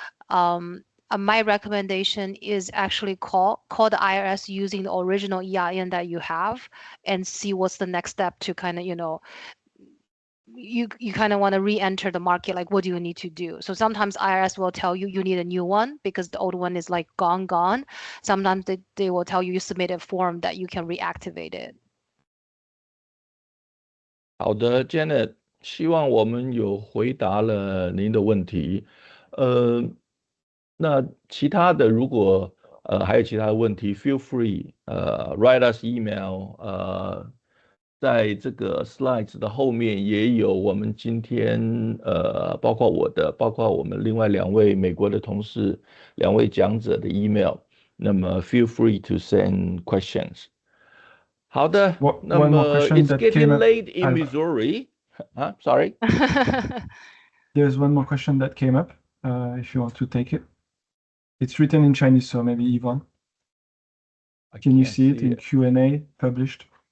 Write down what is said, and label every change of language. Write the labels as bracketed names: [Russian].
[English] My recommendation is actually call the IRS using the original EIN that you have and see what's the next step to kind of, you kind of want to re-enter the market, like what do you need to do? So sometimes IRS will tell you need a new one because the old one is like gone. Sometimes they will tell you submit a form that you can reactivate it. [Chinese] 好的 Janet， 希望我们有回答了您的问题。那其他的如果还有其他的问题 ， [English] feel free write us email [Chinese] 在这个 slides 的后面也有我们今天包括我的，包括我们另外2位美国的同事，2位讲者的 email。那么 [English] feel free to send questions。 [Chinese] 好的，那么 [English] it's getting late in Missouri. Sorry. There's one more question that came up. If you want to take it, it's written in Chinese, so maybe Evonne. Can you see it in Q&A published?